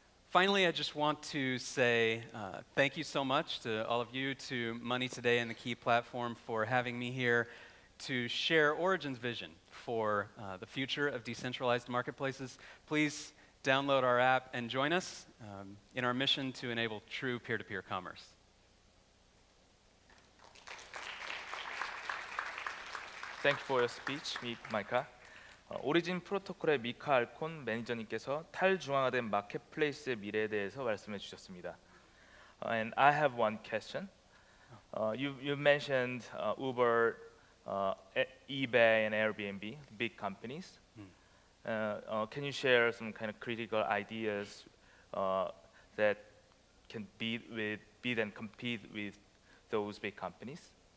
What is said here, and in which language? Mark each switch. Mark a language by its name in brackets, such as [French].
[English] Finally, I just want to say thank you so much to all of you, to Money Today and the K.E.Y platform for having me here to share Origin's vision for the future of decentralized marketplaces. Please download our app and join us in our mission to enable true peer-to-peer commerce. Thank you for your speech, Micah. [Korean] 오리진 프로토콜의 미카 알콘 매니저님께서 탈중앙화된 마켓플레이스의 미래에 대해서 말씀해 주셨습니다. [English] And I have one question. You mentioned Uber, eBay, and Airbnb, big companies. Can you share some kind of critical ideas that can beat and compete with those big companies?